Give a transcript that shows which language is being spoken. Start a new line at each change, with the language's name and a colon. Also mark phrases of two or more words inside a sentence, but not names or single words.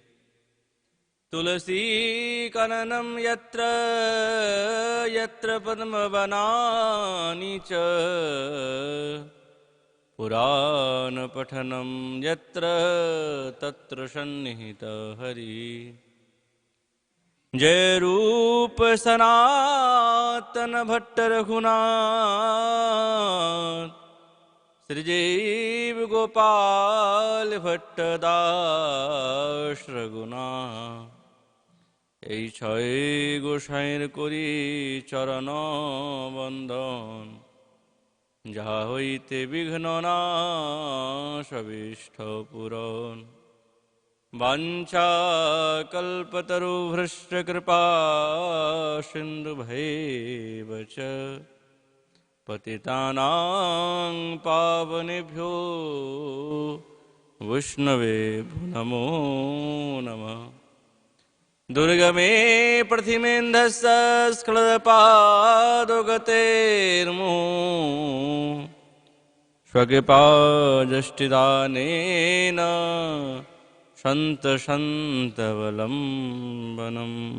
Sanskrit: तुलसीकाननं यत्र यत्र पद्मवनानि च पुराणपठनं यत्र तत्र सन्निहितः हरिः जय रूप सनातन भट्ट
Bangla: रघुनाथ श्रीजीव गोपाल भट्ट दास रघुनाथ এই ছয় গোসাইয়ের করি চরণ বন্দন যাহা হইতে বিঘ্ন নাশ অভীষ্ট পূরণ
Sanskrit: वाञ्छा कल्पतरुभ्यश्च कृपा सिन्धुभैव च पतितानां पावनेभ्यो वैष्णवेभ्यो नमो नमः दुर्गमे प्रथिमेन्धस्य स्खलदपादोगतेर्मो स्वकृपादष्टिदानेन शन्तवलम्बनम्